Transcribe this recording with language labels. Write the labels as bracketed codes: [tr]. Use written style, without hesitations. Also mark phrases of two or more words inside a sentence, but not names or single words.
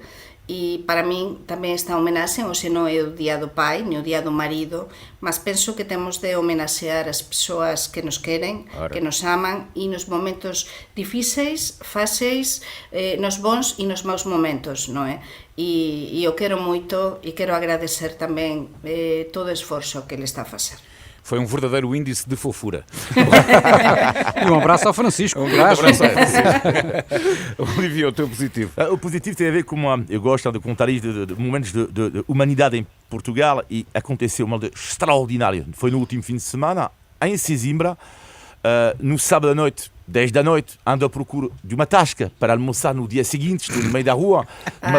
[gl] E para min tamén esta homenaxe, hoxe non é o día do pai, nem o día do marido, mas penso que temos de homenaxear as persoas que nos queren, que nos aman, e nos momentos difíceis, fáceis, nos bons e nos maus momentos, non é? E eu quero moito e quero agradecer tamén todo o esforzo que ele está a facer. [pt] Foi um verdadeiro índice de fofura. E um abraço ao Francisco. Um abraço ao Francisco. Olivier, o teu positivo? O positivo tem a ver com eu gosto de contar isto, de momentos de humanidade em Portugal, e aconteceu uma extraordinária. Foi no último fim de semana, em Sesimbra, no sábado à noite, 10 da noite, ando à procura de uma tasca para almoçar no dia seguinte, estou no meio da rua, uma